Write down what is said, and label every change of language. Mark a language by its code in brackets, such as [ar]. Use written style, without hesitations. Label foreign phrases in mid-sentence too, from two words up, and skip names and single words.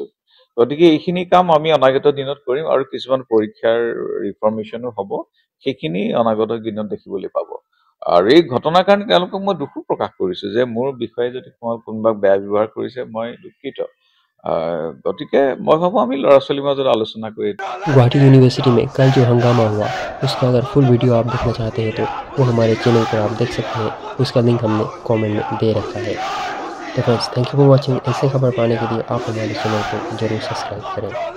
[as] গতিকে এইখিনি কাম আমি অনাগত দিনত কৰিম, আৰু কিছুমান পৰীক্ষাৰ ৰিফৰ্মেশ্যনো হ'ব, সেইখিনি অনাগত দিনত দেখিবলৈ পাব। আৰু এই ঘটনাৰ কাৰণে তেওঁলোকক মই দুখো প্ৰকাশ কৰিছো যে মোৰ বিষয়ে যদি কোনোবা বেয়া ব্যৱহাৰ কৰিছে মই দুখিত। গতিকে মই ভাবো আমি ল'ৰা ছোৱালীৰ মাজত আলোচনা কৰি। [hi] गुवाहाटी यूनिवर्सिटी में कल जो हंगामा हुआ, उसका अगर [en] full video [hi] आप देखना चाहते हैं तो वो हमारे चैनल पर आप देख सकते हैं। उसका लिंक हमने कमेंट में दे रखा है। तो फ्रेंड्स, [en] thank you for watching. [hi] ऐसे खबर पाने के लिए आप हमारे चैनल को जरूर सब्सक्राइब करें।